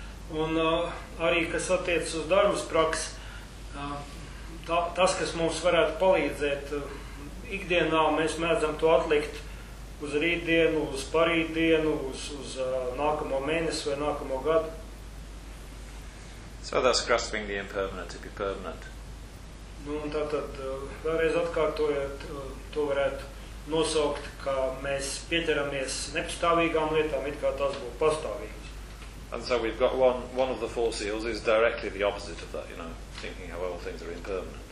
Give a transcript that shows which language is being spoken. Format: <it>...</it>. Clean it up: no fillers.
<lv>Un arī, kas attiec uz darbas praks, tas, kas mums varētu palīdzēt, ikdienā mēs mēdzam to atlikt uz rītdienu, uz parītdienu, uz nākamo mēnesi vai nākamo gadu.</lv> <en>So that's grasping the impermanent to be permanent.</en> <lv>Nu, un tātad, vēlreiz atkārtojot, to varētu nosaukt, ka mēs pieķeramies nepastāvīgām lietām, it kā tas būtu pastāvīgi.</lv> <en>And so we've got one of the four seals is directly the opposite of that, you know, thinking how all things are impermanent.</en>